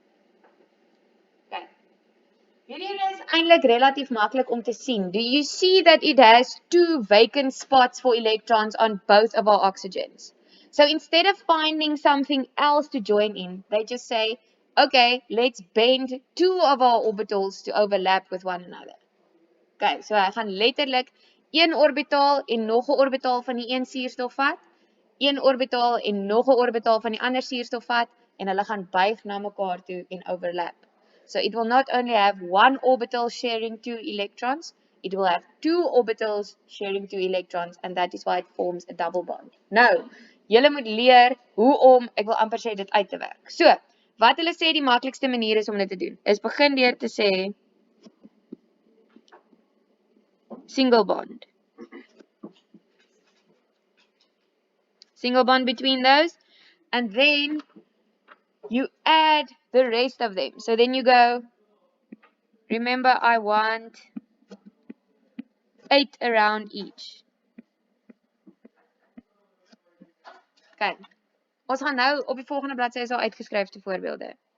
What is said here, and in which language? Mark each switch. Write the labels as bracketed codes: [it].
[af] Okay. Hierdie is eintlik relatief maklik om te sien. [en] Do you see that it has 2 vacant spots for electrons on both of our oxygens? So instead of finding something else to join in, they just say, okay, let's bend 2 of our orbitals to overlap with one another. [af] Okay, so hy gaan letterlik 1 orbitaal en nog 'n orbitaal van die een suurstof vat, 1 orbitaal en nog 'n orbitaal van die ander suurstof vat, en hulle gaan buig na mekaar toe en overlap. [en] So it will not only have 1 orbital sharing 2 electrons, it will have 2 orbitals sharing 2 electrons, and that is why it forms a double bond. [af] Nou, julle moet leer hoe om, ek wil amper sê, dit uit te werk. So, wat hulle sê die maklikste manier is om dit te doen, is begin deur te sê, [en] single bond. Single bond between those. And then you add the rest of them. So then you go, remember I want 8 around each. Okay. [af] Ons gaan nou op die volgende bladsy is al uitgeskryfde voorbeelde.